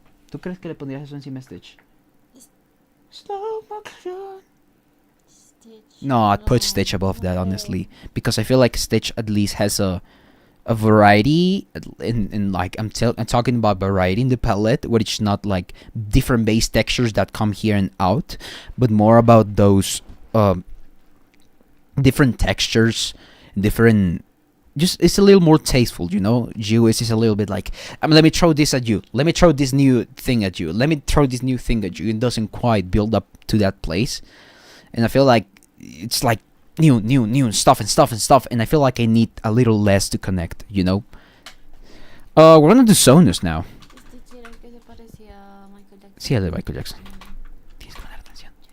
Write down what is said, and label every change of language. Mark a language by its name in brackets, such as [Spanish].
[Spanish] ¿Tú crees que le pondrías eso encima de Stitch? [English] Slow motion. No, I'd put Stitch above that, honestly, because I feel like Stitch at least has a variety in like I'm talking about variety in the palette, where it's not like different bass textures that come here and out, but more about those different textures, different. Just it's a little more tasteful, you know. GWiz is a little bit like, let me throw this at you. Let me throw this new thing at you. Let me throw this new thing at you. It doesn't quite build up to that place, and I feel like it's like new stuff, and I feel like I need a little less to connect, you know. We're gonna do Sonus now. [Spanish] Sí, el de Michael Jackson. Tienes que poner atención.